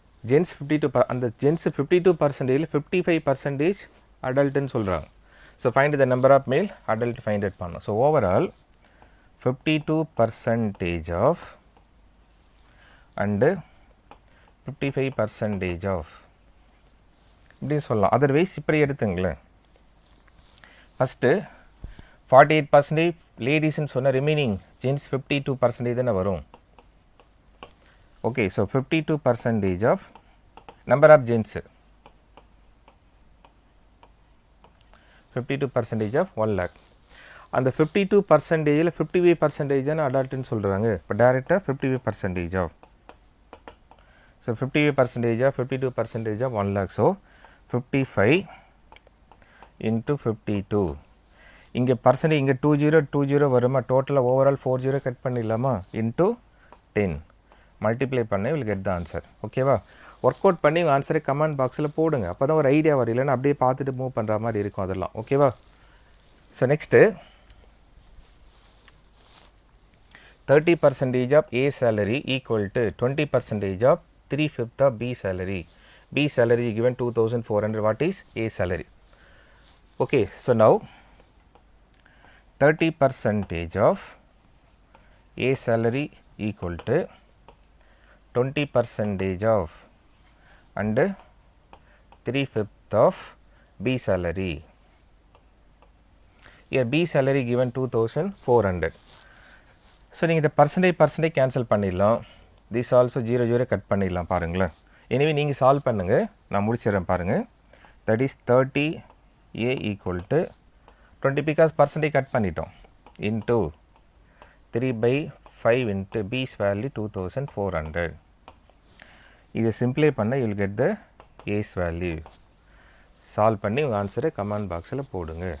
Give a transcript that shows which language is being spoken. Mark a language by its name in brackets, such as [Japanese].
[Tamil] gents 52, அந்த gents 52%, 55% adult ன்னு சொல்றாங்க. [English] so find the number of male adult, find it பண்ணோம். so overall 52% of and 55% of இப்படி சொல்லலாம். [Tamil] otherwise இப்படி எடுத்துங்களேன். ஃபஸ்ட்டு 48% லேடிஸ்ன்னு சொன்ன ரிமைனிங் ஜென்ஸ் 52% தானே வரும். [English] Okay, so 52% of number of gents 52% of 1 lakh. [Tamil] அந்த 52%ல் 55% அடல்ட்டுன்னு சொல்கிறாங்க. [English] இப்போ டேரெக்டாக 55% of, so 55% of 52% of 1 lakh. So 55 into 52. [Tamil] இங்கே பர்சன்டேஜ் இங்கே 20 வருமா, டோட்டலாக ஓவரால் 40 கட் பண்ணிடலாமா, இன்ட்டு 10 மல்டிப்ளை பண்ணி [English] Will get the answer. [Tamil] ஓகேவா? ஒர்க் அவுட் பண்ணி ஆன்சரை கமெண்ட் பாக்ஸில் போடுங்க. அப்போ தான் ஒரு ஐடியா வரும், இல்லைன்னா அப்படியே பார்த்துட்டு மூவ் பண்ணுற மாதிரி இருக்கும் அதெல்லாம். ஓகேவா? [English] So next 30% of A salary equal to 20% of 3/5 of B salary. B salary given 2,400. What is A salary? Okay, so now 30% of A salary equal to 20% of and 3/5 of B salary. Here B salary given 2,400. So நீங்கள் இந்த percentage cancel பண்ணிடலாம். This also 0 cut [Tamil] பண்ணிடலாம் பாருங்களேன். Anyway நீங்கள் solve பண்ணுங்க. நான் முடிச்சிடுறேன் பாருங்க. [English] That is 30 A equal to 20 because percentage cut பண்ணிட்டோம். Into 3/5 into B's value 2,400. இதை simplify பண்ண you will get the A's value. [Tamil] Solve பண்ணி உங்கள் ஆன்சரை கமெண்ட் பாக்ஸில் போடுங்க.